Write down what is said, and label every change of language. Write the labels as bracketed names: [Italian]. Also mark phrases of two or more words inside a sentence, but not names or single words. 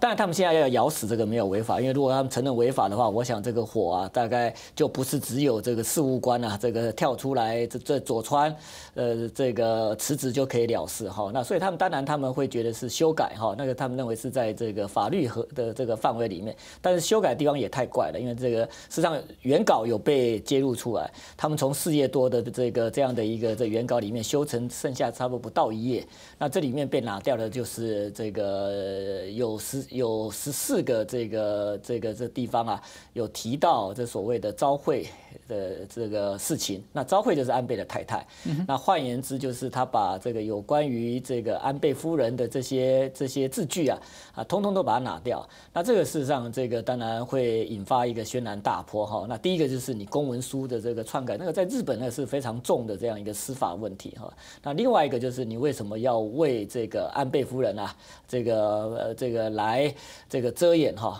[Chinese] 當然，他們現在要咬死這個沒有違法，因為如果他們承認違法的話，我想這個火啊，大概就不是只有這個事務官啊，這個跳出來這佐川這個辭職就可以了事哈。那所以他們當然他們會覺得是修改哈，那個他們認為是在這個法律的這個範圍裡面，但是修改的地方也太怪了，因為這個實際上原稿有被揭露出來，他們從4頁多的這樣的一個原稿裡面修成剩下差不多不到1頁，那這裡面被拿掉的就是這個有 14個這地方啊，有提到這所謂的昭惠的這個事情，那昭惠就是安倍的太太，那換言之就是他把這個有關於這個安倍夫人的這些字句啊，通通都把它拿掉，那這個事實上這個當然會引發一個軒然大波哈，那第一個就是你公文書的這個篡改，那個在日本呢是非常重的這樣一個司法問題哈。那另外一個就是你為什麼要為這個安倍夫人啊，這個來這個遮掩哈？